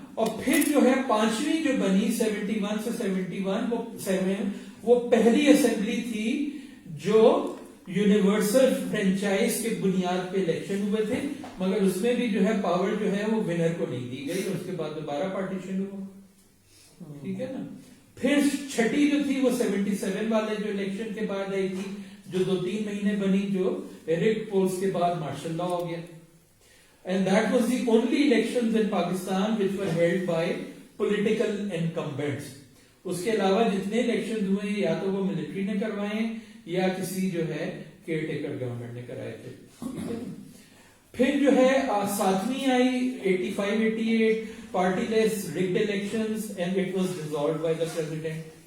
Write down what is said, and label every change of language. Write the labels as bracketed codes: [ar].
[ur] اور پھر جو ہے پانچویں جو بنی 71 سے 71 وہ پہلی اسمبلی تھی جو یونیورسل فرینچائز کے بنیاد پہ الیکشن ہوئے تھے, مگر اس میں بھی جو ہے پاور جو ہے وہ ونر کو نہیں دی گئی, اور اس کے بعد دوبارہ پارٹیشن ہوا. ٹھیک ہے نا. پھر چھٹی جو تھی وہ 77 والے جو الیکشن کے بعد آئی تھی, جو 2-3 مہینے بنی, جو ریگ پولز کے بعد مارشل لا ہو گیا. [en] And that was the only elections in Pakistan which were held by political incumbents. [ur] اس کے علاوہ جتنے الیکشن ہوئے یا تو وہ ملٹری نے کروائے یا کسی جو ہے کیئر ٹیکر گورنمنٹ نے کرائے تھے. پھر جو ہے ساتویں آئی 85-88 party less [en] rigged elections and it was dissolved by the president.